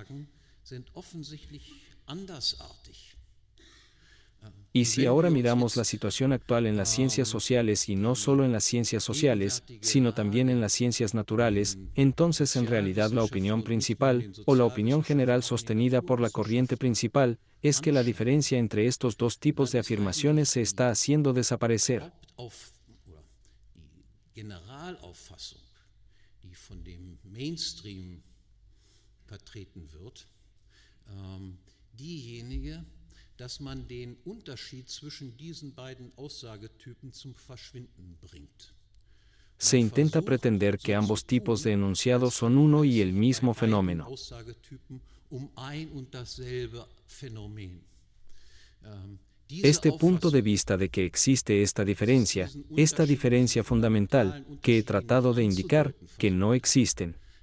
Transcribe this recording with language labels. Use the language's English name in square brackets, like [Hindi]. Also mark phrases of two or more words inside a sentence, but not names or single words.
[Spanish] Y si ahora miramos la situación actual en las ciencias sociales y no solo en las ciencias sociales, sino también en las ciencias naturales, entonces en realidad la opinión principal, o la opinión general sostenida por la corriente principal, es que la diferencia entre estos dos tipos de afirmaciones se está haciendo desaparecer. [German] Dass man den Unterschied zwischen diesen beiden Aussagetypen zum Verschwinden bringt. [Spanish] se intenta pretender que ambos tipos de enunciados son uno y el mismo fenómeno. Este punto de vista de que existe esta diferencia fundamental, que he tratado de indicar, que no existen.